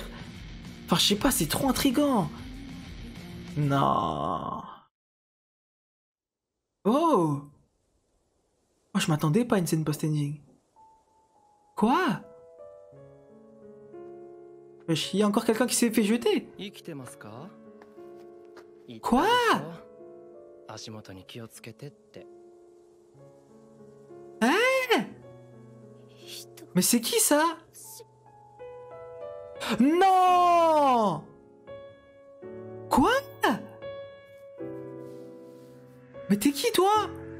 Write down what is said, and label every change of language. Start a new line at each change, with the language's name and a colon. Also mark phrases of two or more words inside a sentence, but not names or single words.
French: Enfin, je sais pas, c'est trop intriguant. Non. Oh! Oh, je m'attendais pas à une scène post-ending. Quoi? Wesh, y a encore quelqu'un qui s'est fait jeter?
Japanese: 生きてますか
French: Quoi?
Japanese: 足元に気をつけてって
French: Mais c'est qui ça? Non! Quoi? Mais t'es qui toi?